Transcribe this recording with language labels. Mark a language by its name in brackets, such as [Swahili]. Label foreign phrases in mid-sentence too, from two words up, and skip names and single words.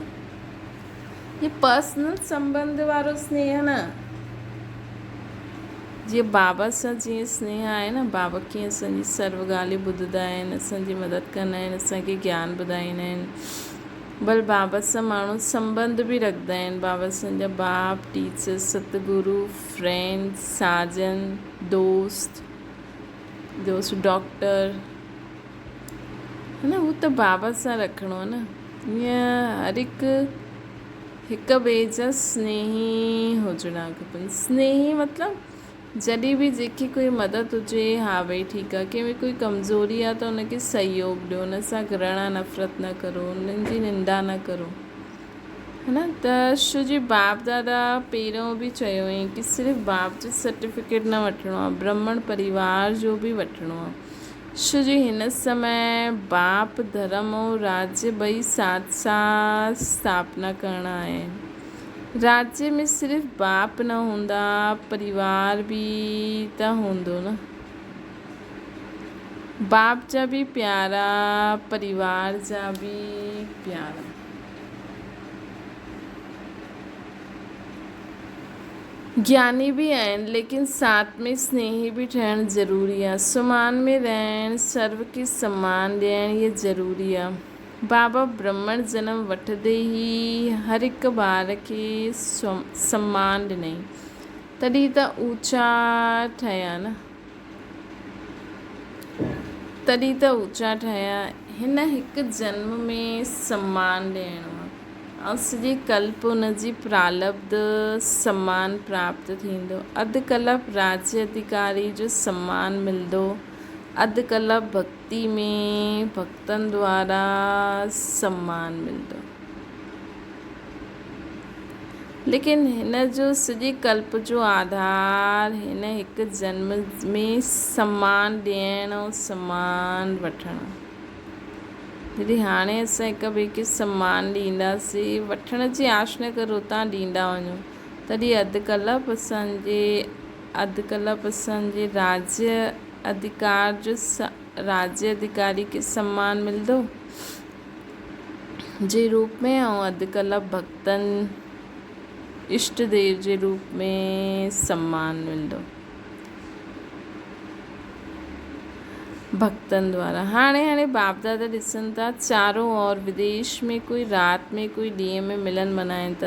[Sindhi] इहे पर्सनल संबंध वारो स्नेह न, जीअं बाबा सां जीअं स्नेह आहे न। बाबा कीअं असांजी सर्व ॻाल्हियूं ॿुधंदा आहिनि, असांजी मदद कंदा आहिनि, असांखे ज्ञान ॿुधाईंदा आहिनि। बल बाबा सां माण्हू संबंध बि रखंदा आहिनि। बाबा असांजा बाप, टीचर, सतगुरु, फ्रेंड, साजन, दोस्त डॉक्टर, [Hindi] है न। [Sindhi] हू त बाबा सां रखिणो आहे न। ईअं हर हिक ॿिए जा स्नेही हुजणा खपनि। स्नेही मतिलबु जॾहिं बि जेकी कोई मदद हुजे, हा भई ठीकु आहे। कंहिंमें कोई कमज़ोरी आहे त उनखे सहयोग ॾियो, उन सां घृणा नफ़रत न करो, उन्हनि जी निंदा न करो, [Hindi] है न। [Sindhi] त छो बाप दादा पहिरियों बि चयो हुयईं कि सिर्फ़ु बाप जो सर्टिफिकेट न वठिणो आहे, ब्राह्मण परिवार जो बि वठिणो आहे। छो हिन समय बाप, धर्म और राज्य ॿई साथ साथ स्थापना करणा आहिनि। राज्य में सिर्फ़ु बाप न हूंदा, परिवार बि त हूंदो न। बाप जा बि प्यारा, परिवार जा बि प्यारा। ज्ञानी भी आहिनि, लेकिन साथ में स्नेही भी ठहणु ज़रूरी आहे। सुमान में रहणु, सर्व खे सम्मान ॾियणु इहे ज़रूरी आहे। बाबा ब्राह्मण जनम वठंदे ई हर हिकु ॿार खे सम्मान ॾिनई, तॾहिं त ऊचा ठहिया न, तॾहिं त ऊचा ठहिया। हिन हिकु जन्म में सम्मान ॾियणो आहे ऐं सॼे कल्प हुनजी प्रालब्ध सम्मान प्राप्त थींदो। अधु कल्प राज्य अधिकारी जो सम्मान मिलंदो, अधु कल्प भक्ति में भक्तनि द्वारा सम्मान मिलंदो। लेकिन हिन जो सॼे कल्प जो आधार हिन हिकु जन्म में सम्मान ॾियणु ऐं सम्मान वठणु। जॾहिं हाणे असां हिक ॿिए खे सम्मान ॾींदासीं, वठण जी आश न करो, तव्हां ॾींदा वञो, तॾहिं अधु कल्प असांजे राज्य अधिकार जो राज्य अधिकारी के सम्मान मिलंदो जे रूप में, ऐं अॼुकल्ह भक्तनि इष्ट देव जे रूप में सम्मान मिलंदो भक्तनि द्वारा। हाणे बाप दादा ॾिसनि था चारों ओर विदेश में कोई राति में कोई ॾींहं में मिलन मल्हाइनि था।